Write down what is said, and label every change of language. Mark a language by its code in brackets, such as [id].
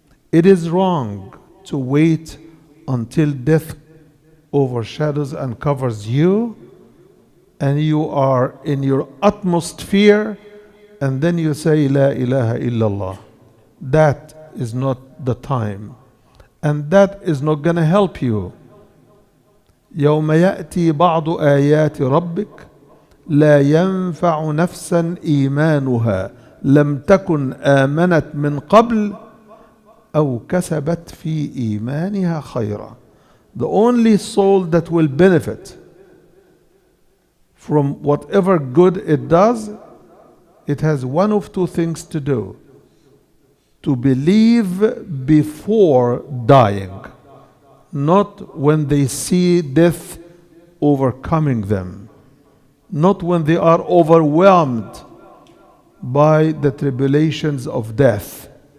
[en] It is wrong to wait until death overshadows and covers you, and you are in your utmost fear, and then you say, [ar] La ilaha illallah. [en] That is not the time. And that is not going to help you. [ar] يوم يأتي بعض آيات ربك لا ينفع نفسا إيمانها لم تكن آمنت من قبل أو كسبت في إيمانها خيرا. [en] The only soul that will benefit from whatever good it does, it has one of two things to do: to believe before dying, not when they see death overcoming them, not when they are overwhelmed by the tribulations of death.